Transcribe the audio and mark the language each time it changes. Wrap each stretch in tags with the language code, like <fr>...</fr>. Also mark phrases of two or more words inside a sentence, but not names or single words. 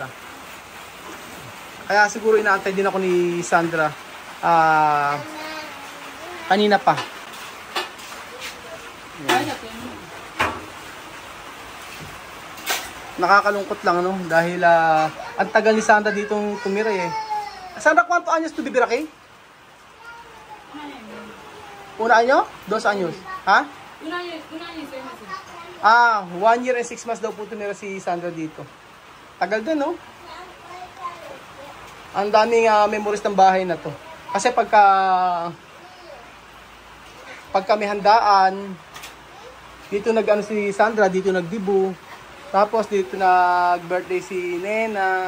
<tl>Kaya siguro inaantay din ako ni Sandra kanina pa. Kaya natin. Nakakalungkot lang, no? Dahil ang tagal ni Sandra ditong tumira eh.</tl> <es>Sandra, ¿cuántos años tú vivir aquí? Un año? 2 años? Ha? Un año y 6 meses.</es> <en>1 year and 6 months</en> <tl>daw po tumira si Sandra dito. Tagal din, no? Ang daming memories ng bahay na to. Kasi pagka may handaan, dito nag-ano si Sandra, dito nagdibu. Tapos dito nag-birthday si Nena.</tl>